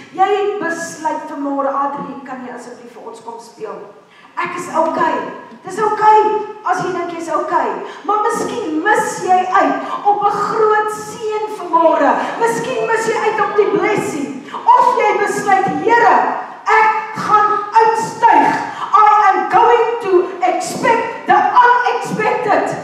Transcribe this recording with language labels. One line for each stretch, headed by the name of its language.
Afrikaans: Jy besluit vanmôre, Adrie, kan jy asseblief vir ons kom speel? Ek is okay. Dis okay as jy dink jy's okay. Maar miskien mis jy uit op 'n groot seën vanmôre. Miskien mis jy uit op die blessing. Of jy besluit, Here, ek gaan uitstyg.
English: I am going to expect the unexpected.